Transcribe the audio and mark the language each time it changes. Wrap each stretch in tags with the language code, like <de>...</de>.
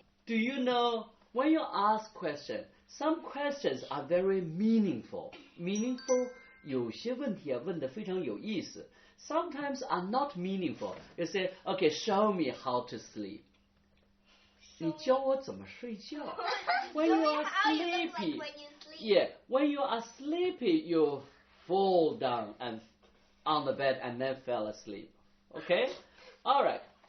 <en>Do you know, when you ask questions, some questions are very meaningful.</en> <zh>Meaningful, 有些问题问得非常有意思.</zh> <en>Sometimes are not meaningful. You say, okay, show me how to sleep.</en> <zh>你教我怎么睡觉.</zh> <en>When you are sleepy, yeah, when you are sleepy, you fall down and on the bed and then fell asleep. Okay? All right.</en>